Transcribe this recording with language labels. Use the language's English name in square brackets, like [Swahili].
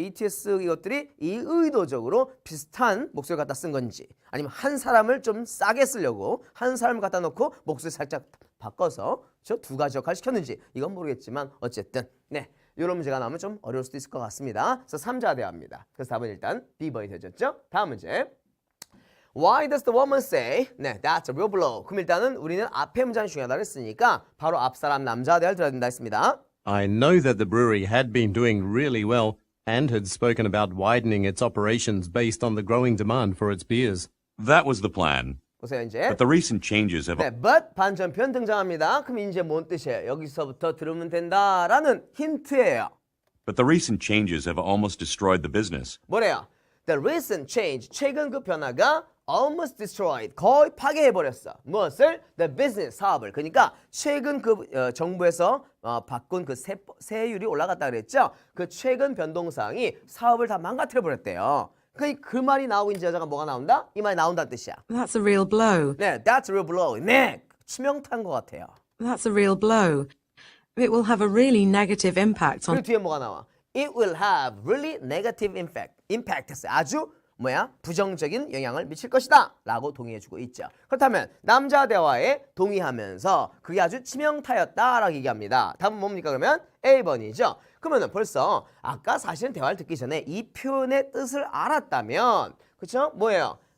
[Korean] ETS 이것들이 의도적으로 비슷한 목소리 갖다 쓴 건지 아니면 한 사람을 좀 싸게 쓰려고 한 사람을 갖다 놓고 목소리 살짝 바꿔서 저 두 가지 역할 시켰는지 이건 모르겠지만 어쨌든 네. 이런 문제가 나오면 좀 어려울 수도 있을 것 같습니다. 그래서 3자 대화입니다. 그래서 답은 일단 B번이 되졌죠. 다음 문제. [English] Why does the woman say? 네, that's a real blow. [Korean] 그럼 일단은 우리는 앞에 문장이 중요하다고 했으니까 바로 앞 사람 남자 대화를 들어야 된다 했습니다. [English] I know that the brewery had been doing really well and had spoken about widening its operations based on the growing demand for its beers. That was the plan. [Korean] 보세요 이제. [English] But the recent changes have [Korean] 네, but 반전편 등장합니다. 그럼 이제 뭔 뜻이에요? 여기서부터 들으면 된다라는 힌트예요. [English] But the recent changes have almost destroyed the business. [Korean] 뭐래요? [English] The recent change, [Korean] 최근 그 변화가 [English] almost destroyed, [Korean] 거의 파괴해버렸어. 무엇을? [English] The business, [Korean] 사업을. 그러니까 최근 그 정부에서 바꾼 그 세율이 올라갔다 그랬죠? 그 최근 변동사항이 사업을 다 망가뜨려버렸대요. 그 말이 나오고 이제 여자가 뭐가 나온다? 이 말이 나온다는 뜻이야. [English] That's a real blow. [Korean] 네, [English] that's a real blow. [Korean] 네, 치명타인 것 같아요. [English] That's a real blow. It will have a really negative impact on. [Korean] 그리고 뒤에 뭐가 나와? [English] It will have really negative impact [Korean] 했어요. 아주 부정적인 영향을 미칠 것이다 라고 동의해주고 있죠. 그렇다면 남자 대화에 동의하면서 그게 아주 치명타였다라고 얘기합니다. 답은 뭡니까 그러면? A번이죠. 그러면 벌써 아까 사실은 대화를 듣기 전에 이 표현의 뜻을 알았다면 그렇죠? 뭐예요?